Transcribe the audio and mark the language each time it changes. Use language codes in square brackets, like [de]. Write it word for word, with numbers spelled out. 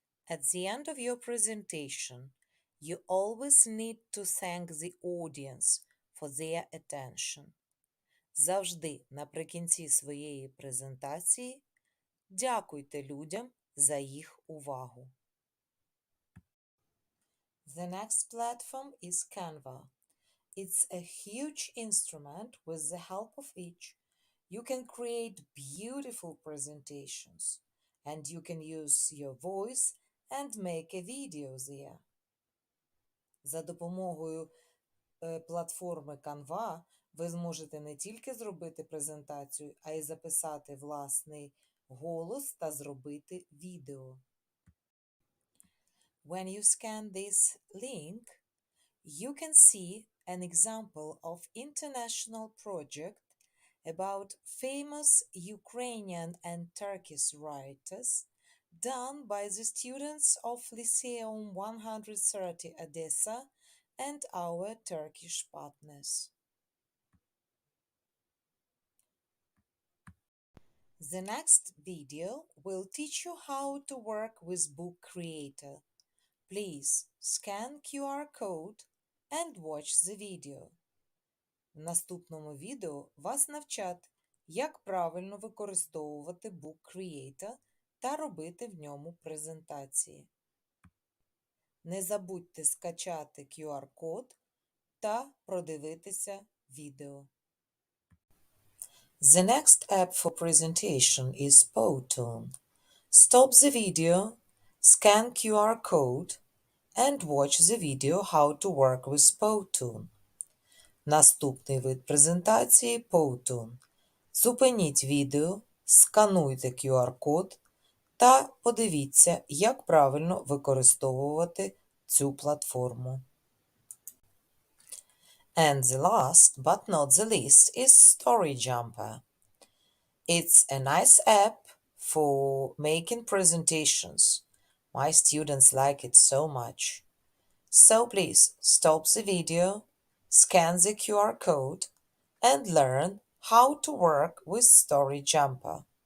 [en] At the end of your presentation, you always need to thank the audience for their attention. [uk] Завжди наприкінці своєї презентації дякуйте людям за їх увагу. [en] The next platform is Canva. It's a huge instrument with the help of which you can create beautiful presentations, and you can use your voice and make a video there. [uk] За допомогою е, платформи Canva ви зможете не тільки зробити презентацію, а й записати власний голос та зробити відео. [en] When you scan this link, you can see an example of international project about famous Ukrainian and Turkish writers done by the students of Lyceum one hundred thirty Odessa and our Turkish partners. The next video will teach you how to work with Book Creator. Please scan Q R code and watch the video. [uk] В наступному відео вас навчать, як правильно використовувати Book Creator та робити в ньому презентації. Не забудьте скачати Q R-код та продивитися відео. [en] The next app for presentation is Powtoon. Stop the video, scan Q R code, and watch the video how to work with Powtoon. [uk] Наступний вид презентації Powtoon. Зупиніть відео, скануйте Q R-код та подивіться, як правильно використовувати цю платформу. [en] And the last, but not the least, is Story Jumper. It's a nice app for making presentations. My students like it so much. So please stop the video, scan the Q R code, and learn how to work with Story Jumper.